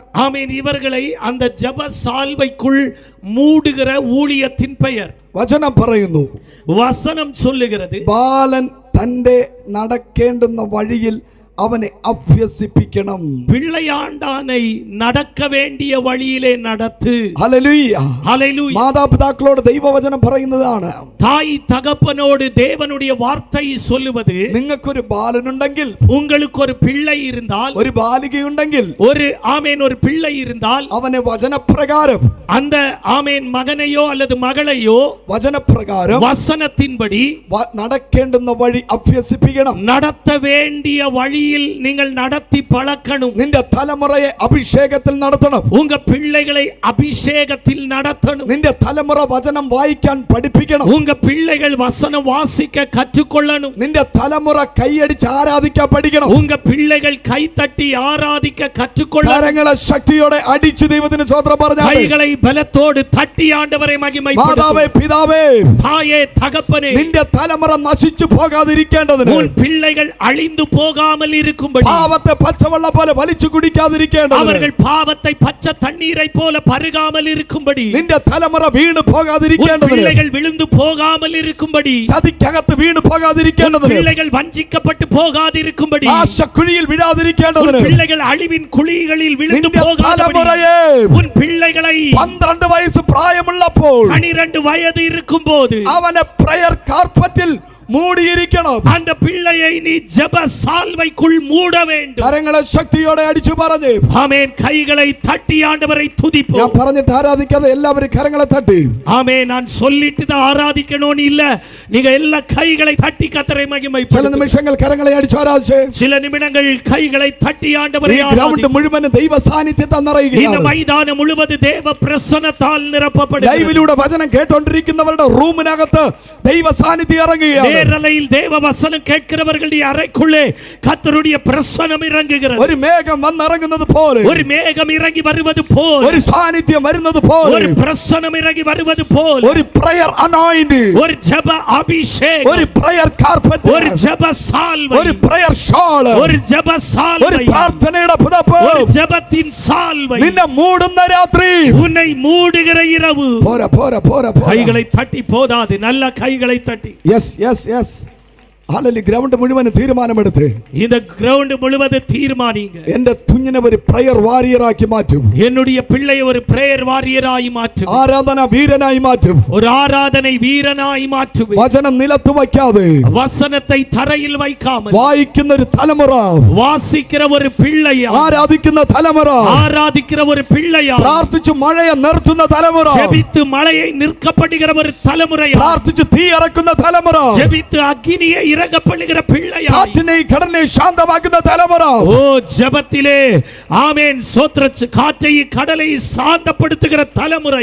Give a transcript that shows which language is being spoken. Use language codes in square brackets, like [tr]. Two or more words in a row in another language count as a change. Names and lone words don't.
[ta] ஆமென். இவர்களை அந்த ஜெப சால்வைக்குள் மூடுகிற ஊழியத்தின் பெயர். [ml] വചനം പറയുന്നു, [ta] வசனம் சொல்லுகிறது, [ml] ബാലൻ തന്റെ നടക്കേണ്ടുന്ന വഴിയിൽ അവനെ അഭ്യസിപ്പിക്കണം. [ta] பிள்ளையாண்டானை நடக்க வேண்டிய வழியிலே நடத்து. [ml] ഹല്ലേലൂയ. [ta] ஹalleluya. [ml] മാതാപിതാക്കളോട് ദൈവവചനം പറയുന്നതാണ്, [ta] தாய் தகப்பனோடு தேவனுடைய வார்த்தை சொல்லுவது, [ml] നിങ്ങൾക്കൊരു ബാലനുണ്ടെങ്കിൽ, [ta] உங்களுக்கு ஒரு பிள்ளை இருந்தால், [ml] ഒരു ബാലികയുണ്ടെങ്കിൽ, [ta] ஒரு ஆமென் ஒரு பிள்ளை இருந்தால் [ml] അവനെ വചനപ്രകാരം, [ta] அந்த ஆமென் மகனையோ அல்லது மகளையோ [ml] വചനപ്രകാരം [ta] வசனத்தின்படி [ml] നടക്കേണ്ടുന്ന വഴി അഭ്യസിപ്പിക്കണം. [ta] நடத்த வேண்டிய வழியில் நீங்கள் நடத்தி பழக்கணும். [ml] നിന്റെ തലമുറയെ അഭിഷേകത്തിൽ നടത്തണം. [ta] உங்க பிள்ளைகளை அபிஷேகத்தில் நடத்தணும். [ml] നിന്റെ തലമുറ വചനം വായിക്കാൻ പഠിപ്പിക്കണം. [ta] உங்க பிள்ளைகள் வசனம் வாசிக்க கற்றுக்கொள்ளணும். [ml] നിന്റെ തലമുറ കൈയടിച്ച് ആരാധിക്കാൻ പഠിക്കണം. [ta] உங்க பிள்ளைகள் கை தட்டி ஆராதிக்க கற்றுக்கொள்ளணும். [ml] കരങ്ങളെ ശക്തിയോടെ അടിച്ചു ദൈവത്തിന് സ്തോത്രം പറഞ്ഞാൽ, [ta] கைகளை பலத்தோடு தட்டி ஆண்டவரை [ml] മാതാവേ [ta] மகிமைப்படுத்து. [ml] പിതാവേ, [ta] தாயே தகப்பனே, [ml] നിന്റെ തലമുറ നശിച്ചു പോകാതിരിക്കേണ്ടതിന്, [ta] உன் பிள்ளைகள் அழிந்து போகாமல் இருக்கும்படி, [ml] പാവത്തെ പച്ചവെള്ളം പോലെ വലിച്ചു കുടിക്കാതിരിക്കേണ്ടതിന്, [ta] அவர்கள் பாவத்தை பச்சை தண்ணீரை போல பருகாமல் இருக்கும்படி, [ml] നിന്റെ തലമുറ വീണ് [ta] உன் [ml] പോകാതിരിക്കേണ്ടതിന്, [ta] பிள்ளைகள் விழுந்து போகாமல் இருக்கும்படி, [ml] ചതിക്കകത്ത് വീണ് [ta] உன் [ml] പോകാതിരിക്കേണ്ടതിന്, [ta] பிள்ளைகள் വഞ്ചിக்கப்பட்டு പോகாதிருக்கும்படி, [ml] ആശക്കുഴിയിൽ [ta] உன் [ml] വിടാതിരിക്കേണ്ടതിന്, [ta] பிள்ளைகள் அழிவின் குழிகளில் விழுந்து [ml] നിന്റെ [ta] போகாதபடி, [ml] തലമുറയെ [ta] உன் பிள்ளைகளை [ml] 12 വയസ്സ് പ്രായമുള്ളപ്പോൾ [ta] 12 வயது இருக்கும்போது [ml] അവനെ [en] prayer carpetil [ml] മൂടിയിരിക്കണം. [ta] அந்த பிள்ளையை நீ ஜெப சால்வைக்குள் மூட வேண்டும். [ml] കരങ്ങളെ ശക്തിയോടെ അടിച്ചു പറഞ്ഞ് [ta] ஆமென். கைகளை தட்டி ஆண்டவரை [ml] ഞാൻ [ta] துதிப்போம். [ml] പറഞ്ഞിട്ട് ആരാധിക്കാതെ എല്ലാവരും കരങ്ങളെ തട്ടി. [ta] ஆமென். நான் சொல்லிட்டு தான் ஆராதிக்கணும்னு இல்ல, நீங்க எல்லா கைகளை தட்டி கர்த்தரை [ml] ചില [ta] மகிமைப்படுத்துங்க. [ml] നിമിഷങ്ങൾ കരങ്ങളെ അടിച്ചു ആരാധിച്ച് [ta] சில நிமிடங்கள் கைகளை தட்டி ஆண்டவரை [ml] ഈ ഗ്രൗണ്ട് [ta] ஆராதிங்க. [ml] മുഴുവനും ദൈവ സാന്നിധ്യത്താൽ [ta] இந்த [ml] നിറയുകയാണ്. [ta] மைதானம் முழுவதும் தேவ பிரசன்னத்தால் நிரப்பப்படுகிறது. [ml] ലൈവിലൂടെ വചനം കേട്ടോണ്ടിരിക്കുന്നവരുടെ റൂമിനകത്ത് ദൈവ സാന്നിധ്യം ഇറങ്ങുകയാണ്. [ta] நேரலையில் தேவ வசனம் கேட்கிறவர்களுடைய அறைக்குள்ளே கர்த்தருடைய பிரசன்னம் இறங்குகிறது. [ml] ഒരു മേഘം വന്നിറങ്ങുന്നത് പോലെ, [ta] ஒரு மேகம் இறங்கி வருவது போல், [ml] ഒരു സാന്നിധ്യം വരുന്നത് പോലെ, [ta] ஒரு பிரசன்னம் இறங்கி வருவது போல், [ml] ഒരു [en] prayer anoint, [ta] ஒரு ஜெப அபிஷேகம், [ml] ഒരു [en] prayer carpet, [ta] ஒரு ஜெப சால்வை, [ml] ഒരു [en] prayer shawl, [ta] ஒரு ஜெப [ml] ഒരു [ta] சால்வை, [ml] പ്രാർത്ഥനയുടെ പുതപ്പ് [ta] ஒரு ஜெபத்தின் சால்வை [ml] നിന്നെ മൂടുന്ന രാത്രി. [ta] உன்னை மூடுகிற இரவு. [ml] പോരാ പോരാ പോരാ പോരാ. [ta] கைகளை தட்டி போதாது, நல்ல கைகளை தட்டி. [en] yes yes yes. [ml] ഹല്ലേലൂയ. ഗ്രൗണ്ട് മുഴുവനും തീരുമാനമെടുത്ത് [ta] இந்த கிரவுண்ட் முழுவதும் தீர்மானிங்க. [ml] എന്റെ കുഞ്ഞിനെ ഒരു [en] prayer warriorakki [ml] മാറ്റും. [ta] என்னுடைய பிள்ளையை ஒரு [en] prayer warriorayi [ta] மாற்றும். [ml] ആരാധന വീരനായി മാറ്റും. [ta] ஒரு ஆராதனை வீரனாய் மாற்றும். [ml] വചനം നിലത്ത് വയ്ക്കാതെ [ta] வசனத்தை தரையில் வைக்காமல் [ml] വായിക്കുന്ന ഒരു തലമുറ, [ta] வாசிக்கிற ஒரு பிள்ளையா, [ml] ആരാധിക്കുന്ന തലമുറ, [ta] ஆராதிக்கிற ஒரு பிள்ளையா, [ml] പ്രാർത്ഥിച്ചു മഴയെ നിർത്തുന്ന തലമുറ, [ta] ஜெபித்து மழையை நிற்கப்படுகிற ஒரு தலைமுறையா, [ml] പ്രാർത്ഥിച്ചു തീ ഇറക്കുന്ന തലമുറ, [ta] ஜெபித்து அக்கினியை இறங்கப்படுகிற பிள்ளையா, [ml] കാറ്റിനെ കടലിനെ ശാന്തമാക്കുന്ന തലമുറ. [ta] ஓ ஜெபத்திலே ஆமென் சோத்ரச்சு காற்றை கடலை சாந்தப்படுத்துகிற தலைமுறை